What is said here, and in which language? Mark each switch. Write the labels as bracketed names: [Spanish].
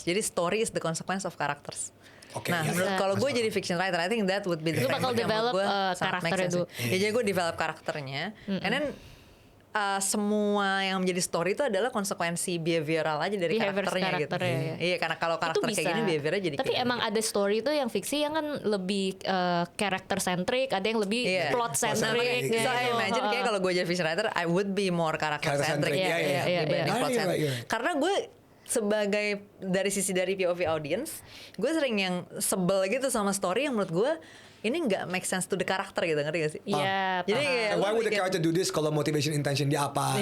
[Indonesian] Jadi [English] story is the consequence of characters. [Indonesian] Nah, menurut kalau gue jadi [English] fiction writer, I think that would be the [Indonesian] bakal develop karakternya dulu. Ya, jadi gue develop karakternya, [English] and then [Indonesian] semua yang menjadi story itu adalah konsekuensi behavioral aja dari karakternya gitu. Iya, karena kalau karakter kayak gini behaviornya jadi. Tapi emang ada story itu yang fiksi yang kan lebih karakter centric, ada yang lebih plot centric. [English] So I imagine [Indonesian] kayak kalau gue jadi [English] fiction writer, I would be more karakter centric [Indonesian] dibanding [English] plot centric. [Indonesian] Karena gue sebagai dari POV audience, gue sering yang sebel gitu sama story yang menurut gue ini nggak [English] make sense to the [Indonesian] karakter gitu, ngerti gak sih? Iya. Jadi kayak [English] why would the character do this [Indonesian] kalau [English] motivation intention [Indonesian] dia apa?